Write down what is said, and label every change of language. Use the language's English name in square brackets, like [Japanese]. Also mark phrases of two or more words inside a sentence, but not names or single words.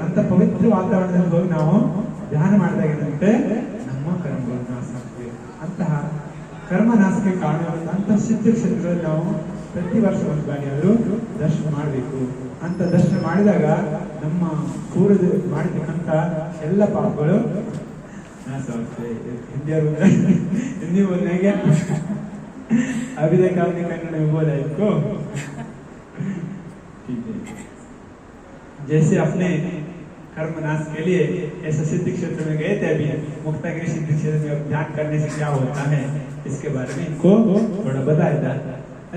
[Kannada] ಅಂತ ಪವಿತ್ರ ವಾತಾವರಣದಲ್ಲಿ ಹೋಗಿ ನಾವು ಧ್ಯಾನ ಮಾಡಿದಾಗ ಏನಂತೆ, ನಮ್ಮ ಕರ್ಮಗಳು ನಾಶ ಆಗ್ತವೆ. ಅಂತಹ ಕರ್ಮ ನಾಶಕ್ಕೆ ಕಾರಣವಾದಂತಹ ಸಿದ್ಧ ಕ್ಷೇತ್ರಗಳಲ್ಲಿ ನಾವು ಪ್ರತಿ ವರ್ಷ ಒಂದು ಬಾರಿ ಆದರೂ ದರ್ಶನ ಮಾಡಬೇಕು. ಅಂತ ದರ್ಶನ ಮಾಡಿದಾಗ ನಮ್ಮ ಪೂರ್ವದ ಮಾಡಿರ್ತಕ್ಕಂಥ ಎಲ್ಲ ಪಾಪಗಳು ನಾಶ ಆಗ್ತವೆ. [Hindi] हिंदी बोलने क्या अभी तक आपने कन्नड़ में बोला इसको, ठीक है। जैसे अपने कर्म नाश के लिए ऐसे सिद्ध क्षेत्र में गए थे, अभी मुक्तागिरी सिद्ध क्षेत्र में ध्यान करने से क्या होता है इसके बारे में इनको थोड़ा बताया जाता है।